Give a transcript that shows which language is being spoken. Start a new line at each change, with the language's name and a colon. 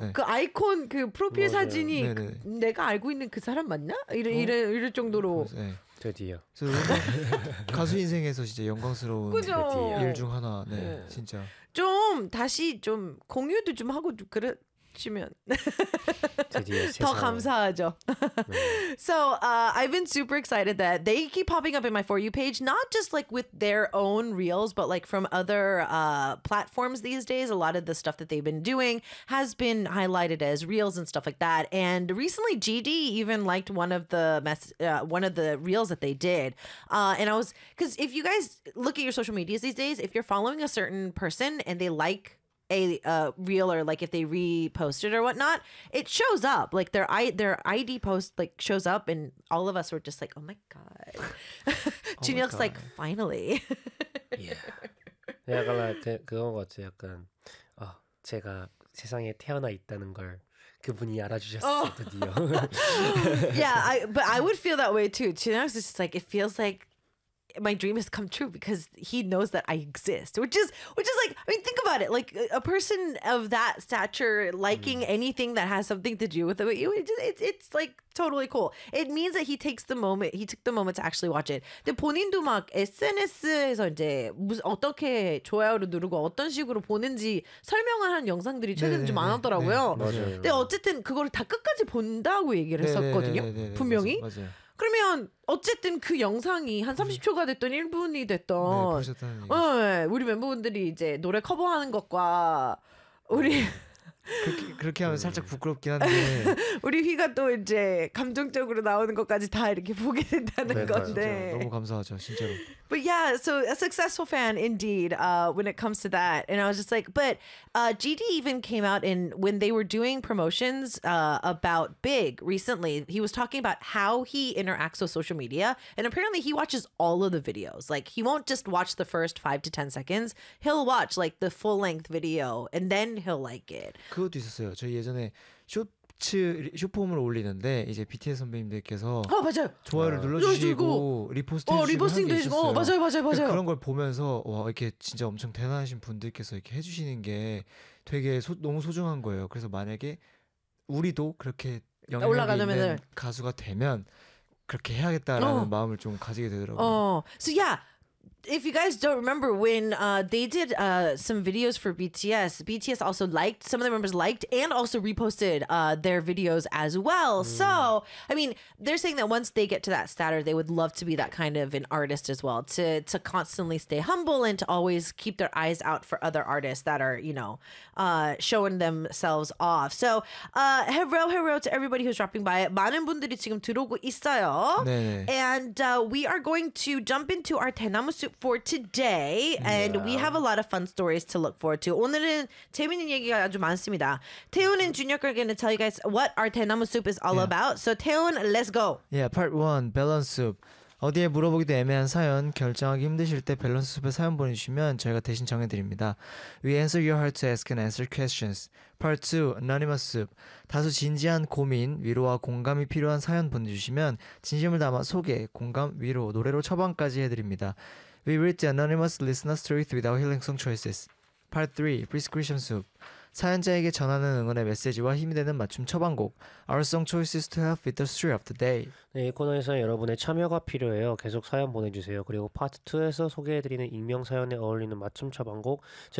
Korean: 네. 그 아이콘, 그 프로필 맞아요. 사진이 네, 네. 그 내가 알고 있는 그 사람 맞나? 이럴 정도로. 네. 드디어 가수 인생에서 진짜 영광스러운 그죠? 일 중 하나. 네, 네. 진짜 좀 다시 좀 공유도 좀 하고 그러시면 더 감사하죠.
English: So I've been super excited that they keep popping up in my For You page, not just like with their own reels, but like from other platforms these days. A lot of the stuff that they've been doing has been highlighted as reels and stuff like that. And recently GD even liked one of the reels that they did. And I was, because if you guys look at your social medias these days, if you're following a certain person and they like a reel or like if they repost it or whatnot, it shows up like their ID post like shows up, and all of us were just like, oh my god. Junhyuk's like, finally.
Korean: Yeah. 약간 그런 것 같아요. 약간 제가 세상에 태어나 있다는 걸 그분이 알아주셨어 드디어.
English: Yeah, I would feel that way too. Junhyuk's just like, it feels like my dream has come true because he knows that I exist, which is like, I mean, think about it, like a person of that stature liking anything that has something to do with it, it's like totally cool. It means that he took the moment to actually watch it.
Korean: 근데 본인도 막 SNS에서 이제 어떻게 좋아요를 누르고 어떤 식으로 보는지 설명을 한 영상들이 최근에 좀 많았더라고요. 네, 맞아요. 근데 어쨌든 그걸 다 끝까지 본다고 얘기를 했었거든요. 네, 분명히. 맞아요. 그러면 어쨌든 그 영상이 한 30초가 됐던 1분이 됐던 네, 보셨다니. 네, 우리 멤버분들이 이제 노래 커버하는 것과 우리 그렇게 하면 살짝 부끄럽긴 한데 우리 휘가 또 이제 감정적으로 나오는 것까지 다 이렇게 보게 된다는 네, 건데 맞아요. 너무 감사하죠 진짜로.
English: But yeah, so a successful fan indeed when it comes to that. And I was just like, but GD even came out in when they were doing promotions about Big recently. He was talking about how he interacts with social media. And apparently he watches all of the videos. Like he won't just watch the first 5 to 10 seconds. He'll watch like the full length video and then he'll like it.
Korean: 그것도 있었어요. 저희 예전에 쇼폼을 올리는데 이제 BTS 선배님들께서 아 맞아요 좋아요를 눌러주시고 리포스트 리포스팅도 해주고 맞아요 맞아요 맞아요 그런 걸 보면서 와 이렇게 진짜 엄청 대단하신 분들께서 이렇게 해주시는 게 되게 너무 소중한 거예요. 그래서 만약에 우리도 그렇게 영향력 있는 가수가 되면 그렇게 해야겠다라는 마음을 좀 가지게 되더라고요.
English: So yeah. If you guys don't remember, when they did some videos for BTS, BTS also liked, some of the members liked and also reposted their videos as well. Mm. So, I mean, they're saying that once they get to that status, they would love to be that kind of an artist as well, to constantly stay humble and to always keep their eyes out for other artists that are, you know, showing themselves off. So, hello to everybody who's dropping by.
Korean: 많은 분들이 지금 들어오고 있어요. 네.
English: And we are going to jump into our 대나무수 for today and yeah. we have a lot of fun stories to look forward to.
Korean: 오늘은 재미있는 얘기가 아주 많습니다.
English: 태훈 and Junior are going to tell you guys what our 대나무 soup is all yeah. about. So 태훈, let's go. Yeah, part 1, 밸런스 soup.
Korean: 어디에 물어보기도 애매한 사연, 결정하기 힘드실 때 밸런스 soup에 사연 보내 주시면 저희가 대신 정해 드립니다.
English: We answer your heart to ask and answer questions. Part 2, anonymous soup.
Korean: 다소 진지한 고민, 위로와 공감이 필요한 사연 보내 주시면 진심을 담아 소개, 공감, 위로, 노래로 처방까지 해 드립니다.
English: We read the anonymous listener's truth with our healing song choices. Part 3, prescription soup.
Korean: 사연자에게 전하는 응원의 메시지와 힘이 되는 맞춤 처방곡.
English: Our song choices to help with the story of the day.
Korean: 네, 이 코너에서 여러분의 참여가 필요해요. 계속 사연 보내주세요. 그리고 파트 2에서 소개해드리는 익명 사연에 어울리는 맞춤 처방곡. 저희가